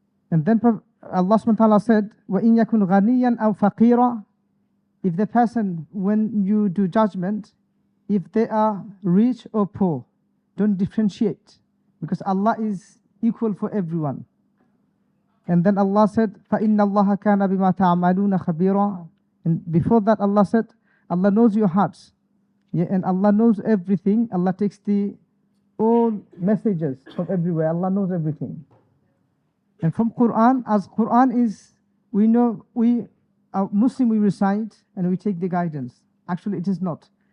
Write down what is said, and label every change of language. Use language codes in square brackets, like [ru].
[en] And then Allah subhanahu wa ta'ala said, [ar] وَإِن يَكُنْ غَنِيًّا أَوْ فَقِيرًا. [en] If the person, when you do judgment, if they are rich or poor, don't differentiate, because Allah is equal for everyone. And then Allah said, [ar] فَإِنَّ اللَّهَ كَانَ بِمَا تَعْمَلُونَ خَبِيرًا. [en] And before that Allah said, Allah knows your hearts. Yeah, and Allah knows everything. Allah takes all messages from everywhere. Allah knows everything. And from Quran, as Quran is, we know, we are Muslim, we recite and we take the guidance. Actually, it is not.